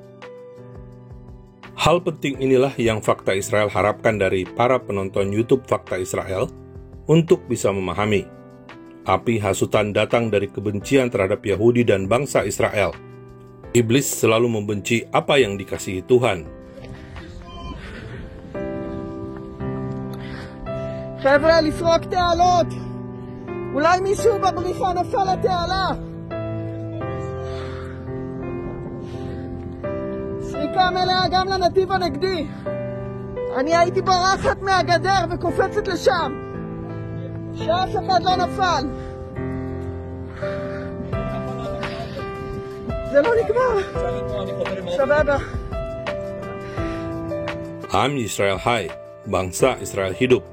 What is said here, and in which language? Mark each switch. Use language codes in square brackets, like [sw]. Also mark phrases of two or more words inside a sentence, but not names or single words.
[id] Hal penting inilah yang Fakta Israel harapkan dari para penonton YouTube Fakta Israel untuk bisa memahami. Api hasutan datang dari kebencian terhadap Yahudi dan bangsa Israel. Iblis selalu membenci apa yang dikasihi Tuhan. [he] חבר'ה, לפרוק תעלות! אולי מישהו בבריחה נפל לתעלה! סריקה מלאה גם לנתיב הנגדי! אני הייתי ברחת מהגדר וקופצת לשם! שאף אחד לא נפל! זה לא נגמר! סבבה. עם ישראל חי, [id] bangsa Israel hidup.